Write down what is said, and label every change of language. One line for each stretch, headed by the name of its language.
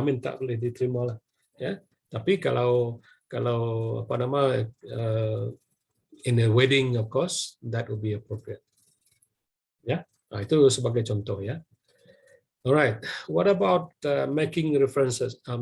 Malay: Tak boleh diterima lah. Ya, tapi kalau apa nama
English: in a wedding, of course, that would be appropriate.
Malay: Ya, itu sebagai contoh ya.
English: Alright, what about making references?